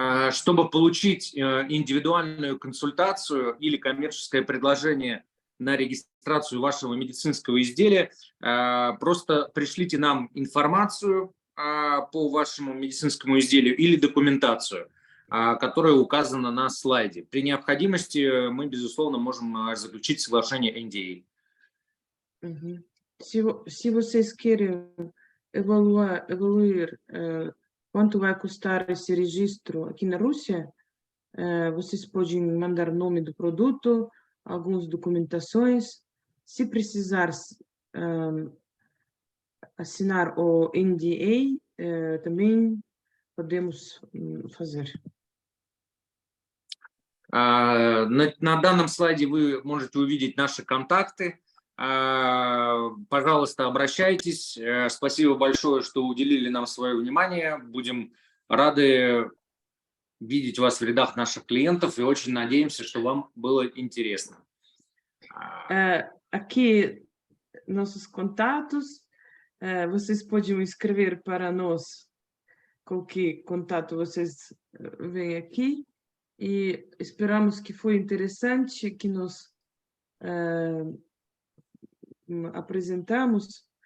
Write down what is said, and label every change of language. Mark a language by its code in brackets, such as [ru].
[ru] Чтобы получить индивидуальную консультацию или коммерческое предложение на регистрацию вашего медицинского изделия, просто пришлите нам информацию по вашему медицинскому изделию или документацию, которая uказана на слайде. При необходимости мы, безусловно, можем заключить соглашение NDA. [pt] Se vocês querem evoluir quanto vai custar esse registro aqui na Rússia, vocês podem mandar nome do produto, algumas documentações. Se precisar assinar o NDA, também podemos fazer. [ru] На данном слайде вы можете увидеть наши контакты. Пожалуйста, обращайтесь. Спасибо большое, что уделили нам свое внимание. Будем рады видеть вас в рядах наших клиентов и очень надеемся, что вам было интересно. [pt] Aqui, nossos contatos. Vocês podem escrever para nós qualquer contato vocês veem aqui. E esperamos que foi interessante, que nós apresentamos.